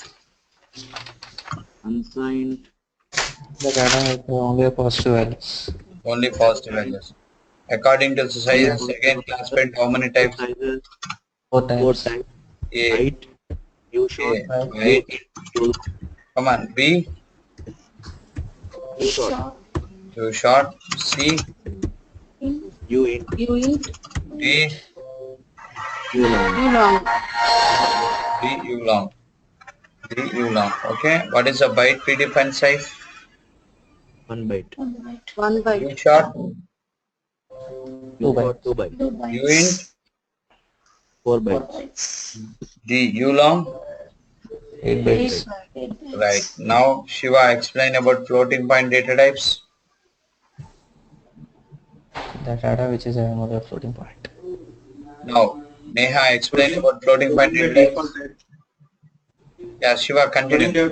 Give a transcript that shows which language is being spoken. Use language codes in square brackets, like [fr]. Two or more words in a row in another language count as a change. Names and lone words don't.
[en] Unsigned. The data is only positive values. Only positive values. According to the size, again classified how many types? 4 types. 4 types. A. Height. U short. Height. Come on. B. U short. U short. C. U int. D. U long. D. U long. D. U long. Okay. What is the byte predefined size? 1 byte. 1 byte. U short. 2 bytes. 2 bytes. U int. 4 bytes. D. U long. 8 bytes. Right. Now, Shiva, explain about floating point data types. The data which is another floating point. Now, Neha, explain about floating point data types. Yeah, Shiva, continue.